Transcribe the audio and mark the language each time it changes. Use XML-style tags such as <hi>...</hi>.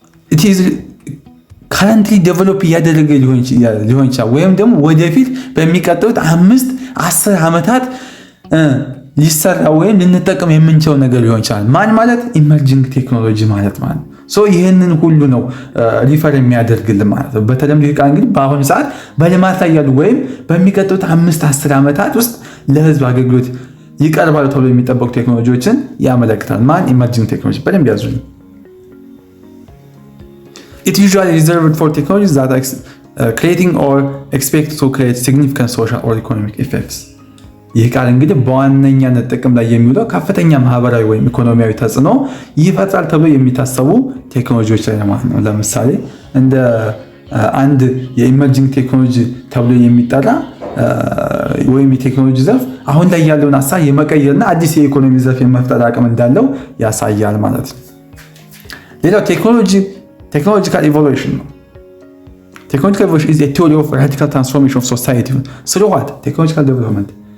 <en>it is currently develop</en> <am>እያደረገ ሊሆን ይችላል ወይም ደግሞ ወደፊት በሚቀጥሉት 5-10 ዓመታት ሊሰራ ወይም ልንጠቀም የምንችለው ነገር ሊሆን ይችላል። ማን ማለት? ኢመርጂንግ ቴክኖሎጂ ማለት ማለት ይህንን ሁሉ ነው ሪፈር የሚያደርግልን ማለት ነው። በተለምዶ ቃል እንግዲህ በአሁኑ ሰዓት በልማት ላይ ያሉ ወይም በሚቀጥሉት 5-10 ዓመታት ውስጥ ለህዝብ አገልግሎት ይቀርባሉ ተብሎ የሚጠበቁ ቴክኖሎጂዎችን ያመለክታል። ማን? ኢመርጂንግ ቴክኖሎጂ። በደንብ ያዙልኝ።</am> <en>It usually reserved for technologies that are creating or expect to create significant social or economic effects.</en> <am>ይህ ቃል እንግዲህ በዋነኛነት ጥቅም ላይ የሚውለው ከፍተኛ ማህበራዊ ወይም ኢኮኖሚያዊ ተጽዕኖ ይፈጥራል ተብሎ የሚታሰቡ ቴክኖሎጂዎች ላይ ማለት ነው። ለምሳሌ እንደ አንድ የኢመርጂንግ ቴክኖሎጂ ተብሎ የሚጠራ ወይም የቴክኖሎጂ ዘርፍ አሁን ላይ ያለውን ሀሳብ የመቀየርና አዲስ የኢኮኖሚ ዘርፍ የመፍጠር አቅም እንዳለው ያሳያል ማለት ነው። ሌላው ቴክኖሎጂካል ኢቮሉሽን ነው። ቴክኖሎጂካል ኢቮሉሽን</am> <en>is a theory of radical transformation of society through what? Technological development.</en>